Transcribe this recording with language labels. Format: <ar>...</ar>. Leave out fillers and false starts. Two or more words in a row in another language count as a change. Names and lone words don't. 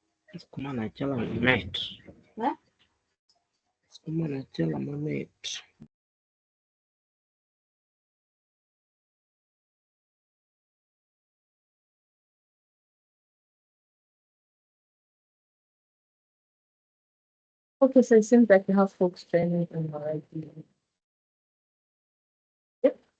<en>Sukuma na chala mamit. Sukuma na chala mamit. Okay, so it seems like we have folks joining in already. Yep.</en>